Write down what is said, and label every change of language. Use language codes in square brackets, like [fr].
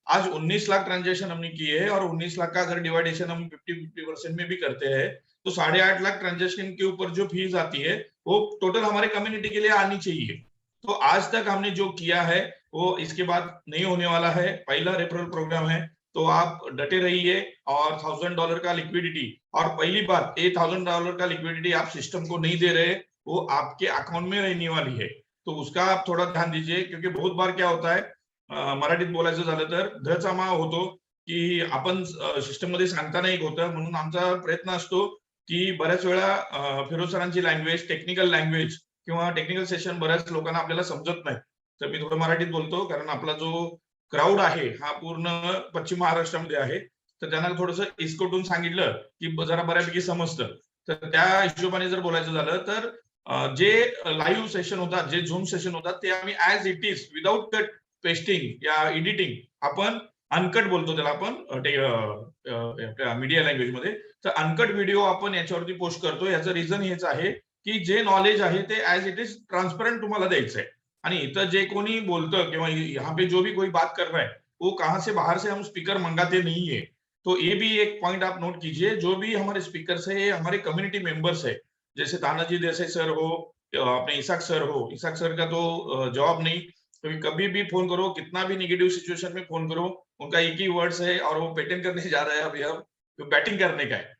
[hi] आज 19 लाख ट्रांजैक्शन हमने किए हैं, और 19 लाख का अगर डिवाइडेशन हम 50% में भी करते हैं तो 8.5 लाख ट्रांजैक्शन के ऊपर जो फीस आती है वो टोटल हमारे कम्युनिटी के लिए आनी चाहिए। तो आज तक हमने जो किया है वो इसके बाद नहीं होने वाला है। पहला रेफरल प्रोग्राम है, तो आप डटे रहिए। और $1,000 का लिक्विडिटी, और पहली बात $1,000 का लिक्विडिटी आप सिस्टम को नहीं दे रहे, वो आपके अकाउंट में रहने वाली है। तो उसका आप थोडा ध्यान दीजिए, क्योंकि बहुत बार क्या होता है, [mr] मराठीत बोलायचं झालं तर धचा मा होतो की आपण सिस्टम मध्ये सांगता नाही होतं। म्हणून आमचा प्रयत्न असतो की बऱ्याच वेळा फिरोज सरांची लँग्वेज, टेक्निकल लँग्वेज किंवा टेक्निकल सेशन बऱ्याच लोकांना आपल्याला समजत नाही, तर मी थोडं मराठीत बोलतो, कारण आपला जो क्राऊड आहे हा पूर्ण पश्चिम महाराष्ट्रामध्ये आहे। तर त्यांना थोडंसं इसकटून सांगितलं की जरा बऱ्यापैकी समजतं। तर त्या हिशोबाने जर बोलायचं झालं तर जे लाईव्ह सेशन होतात, जे झूम सेशन होतात, ते आम्ही as it is without cut pasting या एडिटिंग, आपण अनकट बोलतो त्याला आपण मीडिया लँग्वेज मध्ये। तर अनकट व्हिडिओ आपण याच्यावरती पोस्ट करतो। याचं रिझन हेच आहे की जे नॉलेज आहे ते ऍज इट इज ट्रांसपेरेंट तुम्हाला द्यायचं है। आणि इथं जे कोणी बोलतं किंवा [hi] यहाँ पे जो भी कोई बात कर रहा है, वो कहां से बाहर से हम स्पीकर मंगाते नहीं है। तो ये भी एक पॉइंट आप नोट कीजिए, जो भी हमारे स्पीकर्स है ये हमारे कम्युनिटी मेंबर्स है। जैसे तानाजी देसाई सर हो, अपने इसाक सर हो, इसाक सर का तो जवाब नहीं, कभी भी फोन करो, कितना भी नेगेटिव सिचुएशन में फोन करो, उनका एक ही वर्ड्स है, और वो बैटिंग करने जा रहा है अभी हम, तो बैटिंग करने का है।